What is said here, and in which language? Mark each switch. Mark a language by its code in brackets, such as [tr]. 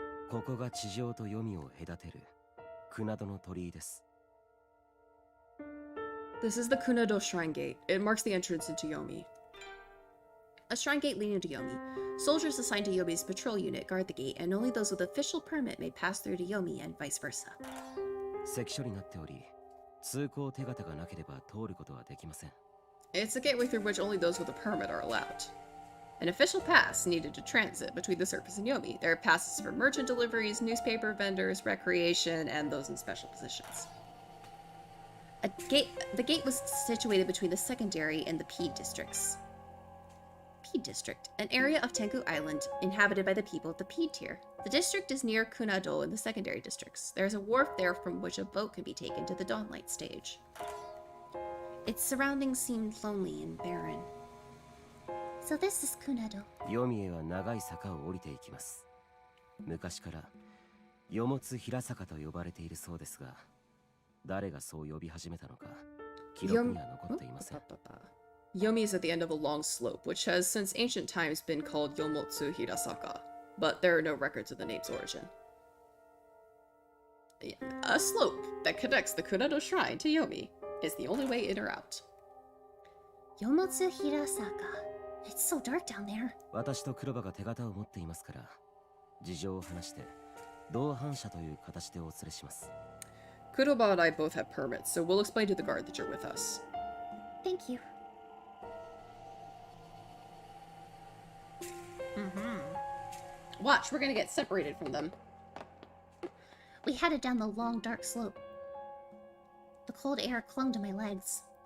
[ja] ここが地上と黄泉を隔てるクナドの鳥居です。 [en] This is the Kunado Shrine Gate. It marks the entrance into Yomi. A shrine gate leading to Yomi. Soldiers assigned to Yomi's patrol unit guard the gate, and only those with official permit may pass through to Yomi and vice versa. [ja] 関所になっており、通行手形がなければ通ることはできません。 [en] It's a gateway through which only those with a permit are allowed. An official pass needed to transit between the surface and Yomi. There are passes for merchant deliveries, newspaper vendors, recreation, and those in special positions. The gate was situated between the secondary and the Peed districts. Peed District, an area of Tengu Island inhabited by the people of the Peed tier. The district is near Kunado in the secondary districts. There is a wharf there from which a boat can be taken to the Dawnlight stage. Its surroundings seemed lonely and barren. So this is Kunado. [ja] 黄泉へは長い坂を降りていきます。昔からよもつ平坂と呼ばれているそうですが、誰がそう呼び始めたのか記録には残っていません。 [en] Yomi is at the end of a long slope, which has since ancient times been called Yomotsu Hirasaka, but there are no records of the name's origin. A slope that connects the Kunado Shrine to Yomi is the only way in or out. Yomotsu Hirasaka. It's so dark down there. [ja] 私と黒羽が手形を持っていますから、事情を話して同伴者という形でお連れします。 [en] Kuroba and I both have permits, so we'll explain to the guard that you're with us. Thank you. Watch, we're gonna get separated from them. We headed down the long, dark slope. The cold air clung to my legs.